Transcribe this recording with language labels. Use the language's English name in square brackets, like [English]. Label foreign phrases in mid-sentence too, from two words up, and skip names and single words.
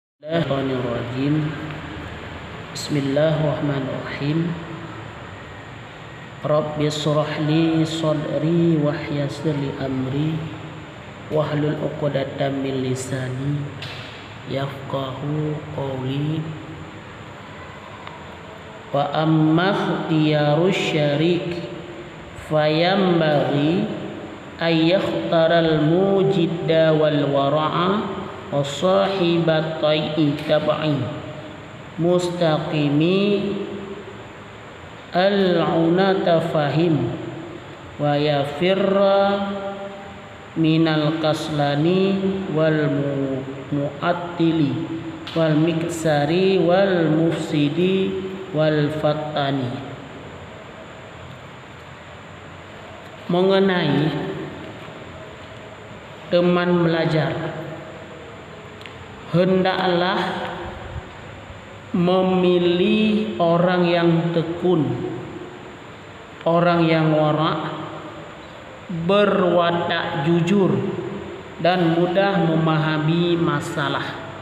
[Arabic] بسم الله الرحمن الرحيم. بسم الله الرحمن الرحيم. رب اشرح لي صدري ويسر لي أمري واحلل عقدة من لساني يفقهوا قولي. وأما اختيار الشريك فينبغي أن يختار المجد والورع وصاحب الطبع المستقيم المتفهم ويفر من الكسلان والمعطل والمكثار والمفسد والفتان. [Malay] Mengenai teman belajar, hendaklah memilih orang yang tekun, orang yang wara', berwatak jujur dan mudah memahami masalah.